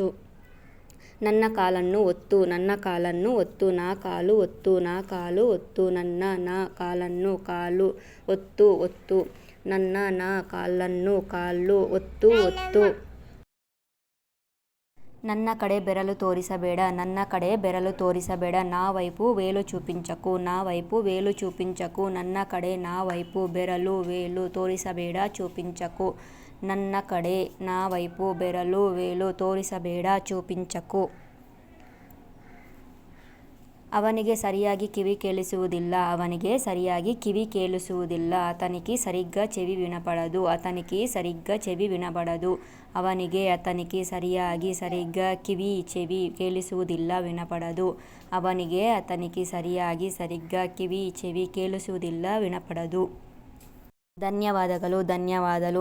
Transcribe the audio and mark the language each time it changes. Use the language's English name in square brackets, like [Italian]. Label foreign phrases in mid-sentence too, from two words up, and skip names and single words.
[Kannada] ನನ್ನ ಕಾಲನ್ನು ಒತ್ತು, ನಾ ಕಾಲು ಒತ್ತು, ನನ್ನ ಕಾಲನ್ನು ಕಾಲು ಒತ್ತು, ನಾ ಕಾಲನ್ನು ಕಾಲು ಒತ್ತು. ನನ್ನ ಕಡೆ ಬೆರಳು ತೋರಿಸಬೇಡ, [Telugu] నా వైపు వేలు చూపించకు, [Kannada] ನನ್ನ ಕಡೆ [Telugu] నా వైపు వేలు ತೋರಿಸಬೇಡ, చూపించకు. [Kannada] ನನ್ನ ಕಡೆ [Telugu] నా వైపు వేలు ತೋರಿಸಬೇಡ, చూపించకు. [Kannada] ಅವನಿಗೆ ಸರಿಯಾಗಿ ಕಿವಿ ಕೇಳಿಸುವುದಿಲ್ಲ, [Telugu] అతనికి సరిగ్గా చెవి వినపడదు, అతనికి సరిగ్గా చెవి ಕೇಳಿಸುವುದಿಲ್ಲ, వినపడదు. అతనికి సరిగ్గా చెవి ಕೇಳಿಸುವುದಿಲ್ಲ, వినపడదు. ధన్యవాదాలు.